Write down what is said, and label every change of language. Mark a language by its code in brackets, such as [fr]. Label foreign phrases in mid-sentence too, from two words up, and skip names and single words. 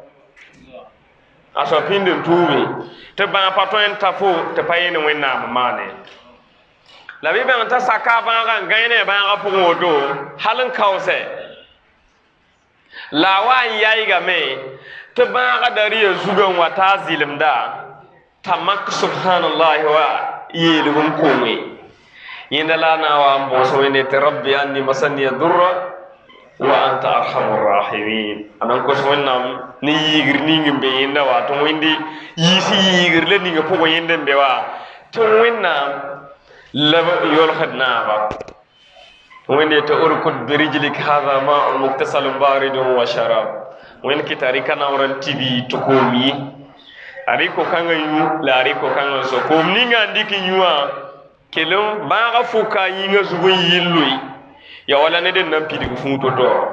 [mos] a soab pĩnd n tuube tɩ bãag pa tõe n ta fo tɩ pa yẽnd wẽnnaam maane la bɩ bãng t'a saka a bãagã n gãe ne a bãagã pʋgẽ woto hal n kaoosɛ la a wa n yaɩgame tɩ bãagã da rɩ ya zugã n wa taa zɩlemda t'a mak subhanallahi wa yeelg n kome yẽnda la a na n wa n bõos wẽnde tɩ [ar] rabbi anni masaniya durra wa anta arhamur rahimin [mos] anan ko wẽnnaam ne yiigr ning n be yẽnda wa tɩ wẽnde yiisi yiigr la ninga pʋgẽ yẽnd n be wa tɩ wẽnnaam la yolsd naaba wẽnde tɩ [ar] urkud birijlik hada maun muktasalun baridun wa sharab [mos] wẽnd kɩta rɩka naoor n tibi tɩ koom ye a rɩko kãngã yũ la a rɩko kãngã so koom ninga n dɩk n yũwã kelem bãaga fuka a yĩngã zug n yɩlloe ya wala ned n na n pidg fũu to-to